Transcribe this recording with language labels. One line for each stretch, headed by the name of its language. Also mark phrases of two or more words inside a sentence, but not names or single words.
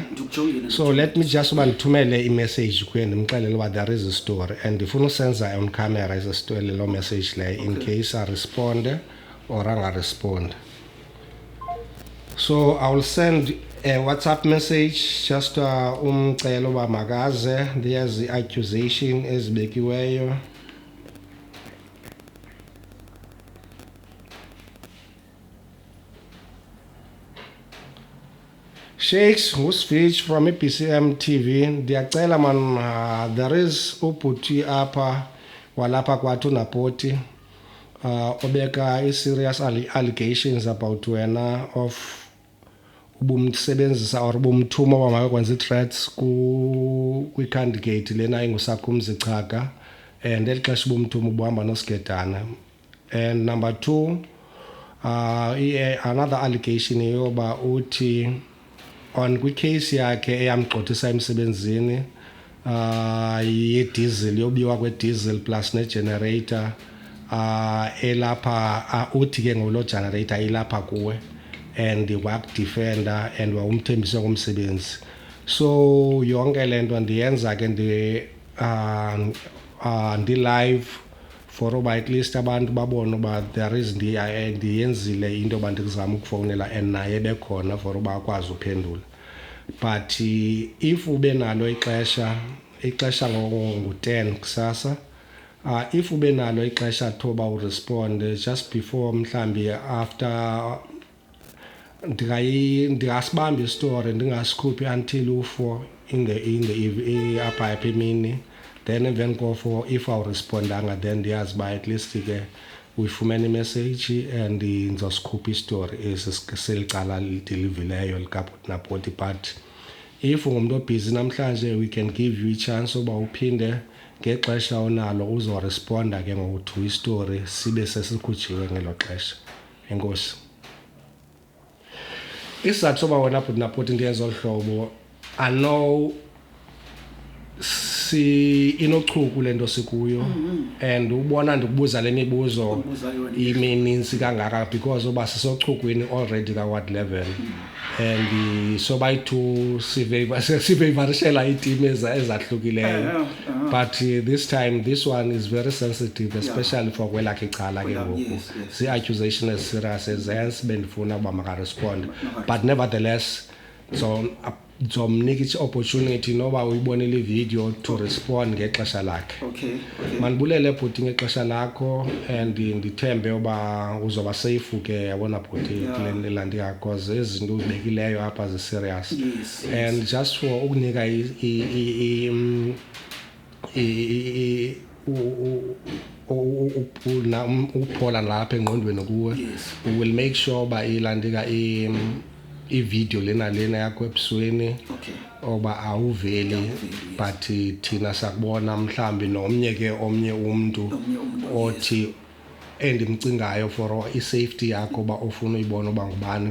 English: So let me just
Xhosa: ndithumele i-message kuye ndimxelele uba
English: there is a story and
Xhosa: ndifuna usenza
English: on camera is a story
Xhosa: lo message leyo
English: in case I respond or angarespond. So I will send a WhatsApp message just
Xhosa: umcelo uba makaze,
English: there's the accusation ezibekiweyo. Shakes, uSfiji from BCM TV.
Xhosa: Ndiyacela man,
English: there is
Xhosa: ubhuti apha walapha kwathu napoti obeka
English: i-serious allegations about
Xhosa: wena of ubumsebenzisa or ubumthuma oba makakwenza i-threats kwi-candidate lena inguSakhumzi Chaka and eli xesha ubumthuma ubuhamba noSigedana.
English: And number 2, another allegation
Xhosa: yoba uthi on kwicase yakhe eyamgxothisa emsebenzini ye-diesel yobiwa kwe-diesel plus ne-generator elapha uthi ke ngolo generator ilapha kuwe and wakudefender and wawumthembise ngomsebenzi. So yonke lento ndiyenza ke ndi
English: live for
Xhosa: uba
English: at least
Xhosa: abantu babone uba
English: there is
Xhosa: ndiyenzile into yoba ndizama ukufowunela and naye bekhona for uba akwazi uphendula.
English: But if
Xhosa: ube nalo ixesha ngo-10 kusasa, if ube nalo ixesha thoba urespond
English: just before
Xhosa: mhlambi after ndingasibamba istory ndingasikhuphi until u-4
English: in the
Xhosa: apha emini, then emveni ko-4 if awurespondanga then ndiyazi uba
English: at least
Xhosa: ke uyifumene imessage and ndizosikhupha istory selicala lidelivileyo likabhuti nabhuti.
English: But if
Xhosa: ungumntu obhizi namhlanje
English: we can give you
Xhosa: ichance uba uphinde ngexesha onalo uzoresponda ke ngokuthi istory sibe sesikhutshiwe ngelo xesha. Enkosi. Isizathu soba wena bhuti nabhuti ndiyenza olu hlobo,
English: I know
Xhosa: inochuku lento sikuyo and ubona ndikubuza le mibuzo imininzi kangaka because uba sisochukwini already ka-ward 11 and so bayithu siveyivarishela iitim ezahlukileyo.
English: But this time this one is very sensitive, especially for
Xhosa: kwelakhe icala ke ngoku. Zii-accusation as-serious ezensi bendifuna uba makarespond,
English: but nevertheless
Xhosa: zomnika i-opportunity noba uyibonile ivideo
English: to respond
Xhosa: ngexesha lakhe. Okay. Mandibulele bhuti ngexesha lakho and ndithembe uba uzoba safe ke yabona bhuti kule landi yakho cause izinto uzibekileyo apha zi-serious.
English: And just for
Xhosa: ukunika uphola lapha engqondweni kuwe,
English: we will make sure
Xhosa: uba ilandika i-video lena yakho ebusweni oba awuveli, but thina sakubona mhlambi nomnye umntu othi endimcingayo for i-safety yakho ba ofuna uyibona uba ngubani.